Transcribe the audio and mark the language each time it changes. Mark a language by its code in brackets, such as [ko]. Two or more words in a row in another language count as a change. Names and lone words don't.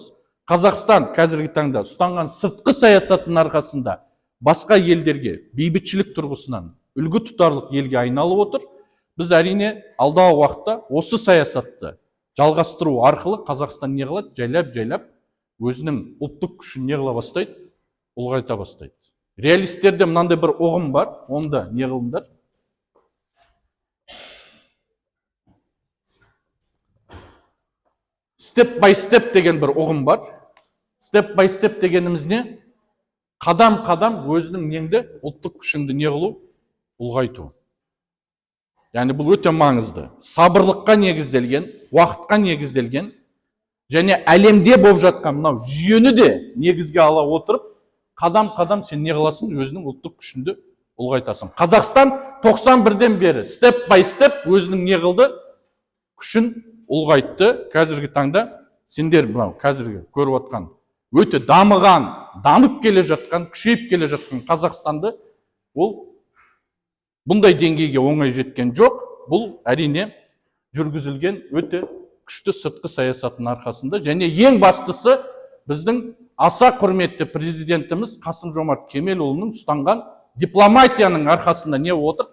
[kk] Қазақстан қазіргі таңда ұстанған сыртқы саясаттың арқасында басқа елдерге бейбітшілік тұрғысынан үлгі тұтарлық елге айналып отыр. Біз әрине алдағы уақытта осы саясатты жалғастыру арқылы Қазақстан не қылады? Жайлап өзінің ұлттық күшін не қыла бастайды? Ұлғайта бастайды. Реалистерде мынандай бір ұғым бар, онда не қылыңдар? [en] Step by step [kk] деген бір ұғым бар. [en] Step by step [kk] дегеніміз не? Қадам-қадам өзінің неңді, ұлттық күшіңді не қылу? Ұлғайту. Яғни бұл өте маңызды. Сабырлыққа негізделген, уақытқа негізделген, және әлемде болып жатқан мынау жүйені де негізге ала отырып, қадам-қадам сен не қыласың? Өзінің ұлттық күшіңді ұлғайтасың. Қазақстан 91-ден бері [en] step by step [kk] өзінің не қылды? Күшін ұлғайтты. Қазіргі таңда сендер мынау қазіргі көріп отқан өте дамыған, дамып келе жатқан, күшейіп келе жатқан Қазақстанды ол бұндай деңгейге оңай жеткен жоқ. Бұл әрине жүргізілген өте күшті сыртқы саясаттың арқасында, және ең бастысы біздің аса құрметті президентіміз Қасым-Жомарт Кемелұлының ұстанған дипломатияның арқасында не отыр?